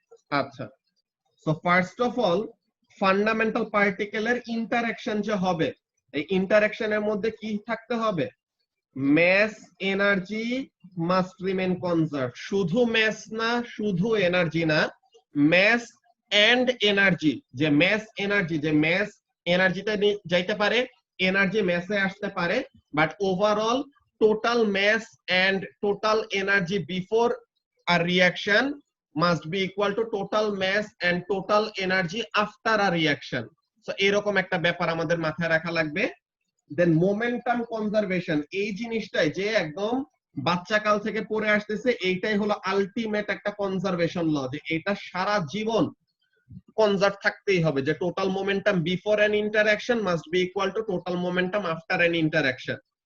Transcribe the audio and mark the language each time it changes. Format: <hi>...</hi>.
<bn>আচ্ছা, so first of all fundamental পার্টিকেলের interaction যে হবে, এই ইন্টারঅ্যাকশনের মধ্যে কি থাকতে হবে,</bn> <en>mass energy must remain conserved.</en> <bn>শুধু mass না, শুধু energy না,</bn> <en>mass and energy,</en> <bn>যে mass energy, যে mass energy তে যাইতে পারে, energy mass এ আসতে পারে,</bn> <en>but overall total mass and total energy before a reaction must be equal to total mass and total energy after a reaction.</en> <bn>So এরকম একটা ব্যাপার আমাদের মাথায় রাখা লাগবে। দেন মোমেন্টাম কনজারভেশন, এই জিনিসটাই যে একদম বাচ্চা কাল থেকে পড়ে আসতেছে, এইটাই হলো আলটিমেট একটা কনজারভেশন ল, যে এটা সারা জীবন কনজার্ভ থাকতেই হবে, যে</bn> <en>Total momentum before an interaction must be equal to total momentum after an interaction.</en>